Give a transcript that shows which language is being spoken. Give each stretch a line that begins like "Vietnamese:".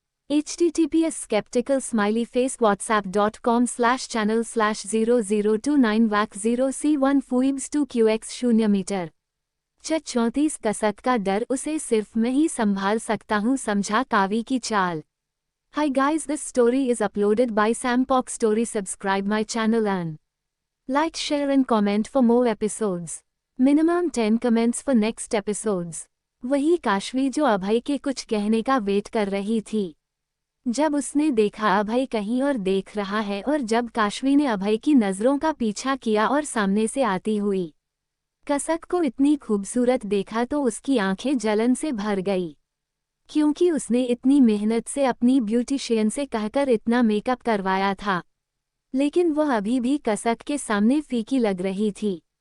Hindi: https skeptical smiley face whatsapp.com/channel/0029 wac 0c1 fuibs 2qx 0 metre 34 कसक का डर, उसे सिर्फ मैं ही संभाल सकता हूँ, समझा कावी की चाल।
English: Hi guys, this story is uploaded by Sampok Story. Subscribe my channel and like, share and comment for more episodes. Minimum 10 comments for next episodes.
Hindi: वही काशवी जो अभय के कुछ कहने का वेट कर रही थी। जब उसने देखा अभय कहीं और देख रहा है और जब काशवी ने अभय की नज़रों का पीछा किया और सामने से आती हुई कसक को इतनी खूबसूरत देखा तो उसकी आंखें जलन से भर गई, क्योंकि उसने इतनी मेहनत से अपनी ब्यूटिशियन से कहकर इतना मेकअप करवाया था, लेकिन वह अभी भी कसक के सामने फीकी लग रही थी।